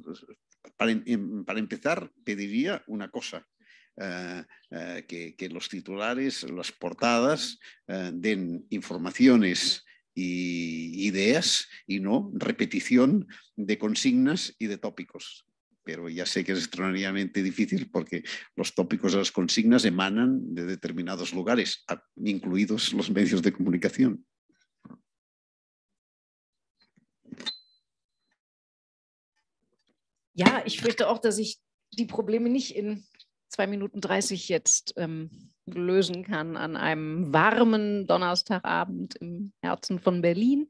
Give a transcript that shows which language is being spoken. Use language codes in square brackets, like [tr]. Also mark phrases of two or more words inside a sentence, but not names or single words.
[es] Para empezar, pediría una cosa, que los titulares, las portadas, den informaciones y ideas y no repetición de consignas y de tópicos. Pero ya sé que es extraordinariamente difícil porque los tópicos de las consignas emanan de determinados lugares, incluidos los medios de comunicación. [de] Ja, ich fürchte auch, dass ich die Probleme nicht in 2 Minuten 30 jetzt lösen kann an einem warmen Donnerstagabend im Herzen von Berlin.